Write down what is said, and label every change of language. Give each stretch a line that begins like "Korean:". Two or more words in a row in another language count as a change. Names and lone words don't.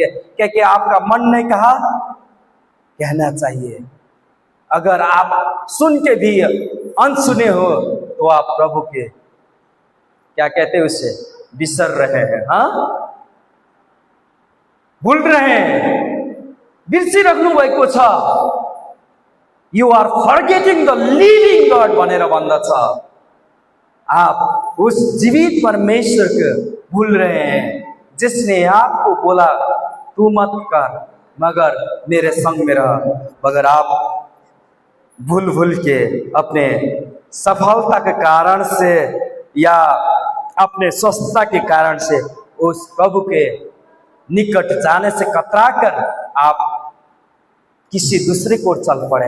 Hindi: क्या आपका मन नहीं कहा? कहना चाहिए। अगर आप सुन के भी अनसुने हो तो आप प्रभु के क्या कहते हैं उसे बिसर रहे हैं, हाँ, भूल रहे हैं।
Nepali: बिर्सी रख्नु भएको छ।
English: you are forgetting the living God
Nepali: भनेर भन्दछ।
Hindi: आप उस जीवित परमेश्वर को भूल रहे हैं जिसने आपको बोला तू मत कर मगर मेरे संग में रह। मगर आप भूल के अपने सफलता के कारण से या अपने स्वस्थता के कारण से उस प्रभु के निकट जाने से कतरा कर आप किसी दूसरे को चल पड़े।